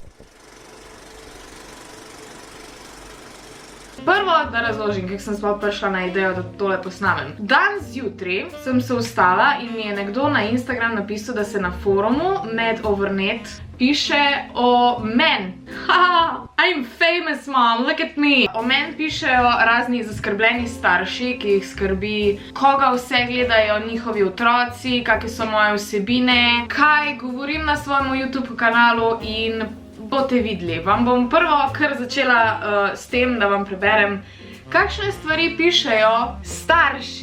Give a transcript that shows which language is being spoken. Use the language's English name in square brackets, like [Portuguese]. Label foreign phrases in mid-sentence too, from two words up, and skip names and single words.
[Slovenian] Prvo, da razložim, kako sem sploh prišla na idejo, da tole posnamem. Danes zjutraj sem se vstala in mi je nekdo na Instagram napisal, da se na forumu Med_Over_Net piše o meni. [English] Haha, I'm famous mom, look at me. [Slovenian] O meni pišejo razni zaskrbljeni starši, ki jih skrbi, koga vse gledajo njihovi otroci, kakve so moje vsebine, kaj govorim na svojem YouTube kanalu in boste videli. Vam bom prvo kar začela s tem, da vam preberem, kakšne stvari pišejo starši.